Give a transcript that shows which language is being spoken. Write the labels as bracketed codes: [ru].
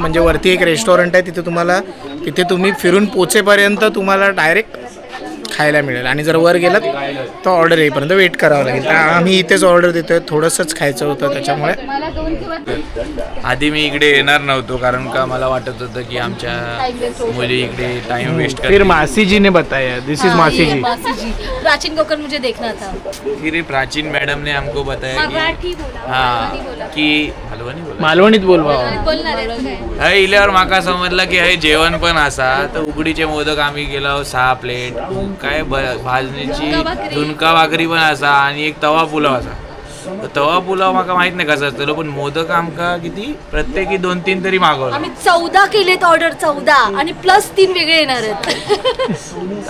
[mr] म्हणजे वरती एक रेस्टॉरंट आहे, तिथे तुम्हाला, तिथे तुम्ही फिरून पोचेपर्यंत तुम्हाला डायरेक्ट खायला मिळेल, आणि जर वर गेलात तर ऑर्डर येईपर्यंत वेट करावं लागेल। आम्ही इथेच ऑर्डर देतोय, थोडंसंच खायचं होतं त्याच्यामुळे। आधी मी इकडे येणार नव्हतो, कारण का मला वाटत होतं की आमच्या मुली इकडे टाइम वेस्ट [hi] फिर मासी जी ने बताया, [en] this is [hi] मासी जी। प्राचीन कोकण मुझे देखना था। फिर प्राचीन मैडम ने हमको बताया कि कि [mr] मालवणीत बोलवा। इल्यावर माका समजलं की हे जेवण पण असा। तर उकडीचे मोदक आम्ही गेलो 6 प्लेट, काय भाजणीची झुणका भाकरी पण असा, आणि एक तवा पुलाव असा। तवा पुलाव माका माहित नाही कसा असतो, पण मोदक आमका किती प्रत्येकी 2-3 तरी मागवलं। आम्ही 14 केलेत ऑर्डर, 14 आणि प्लस 3 वेगळे येणार आहेत।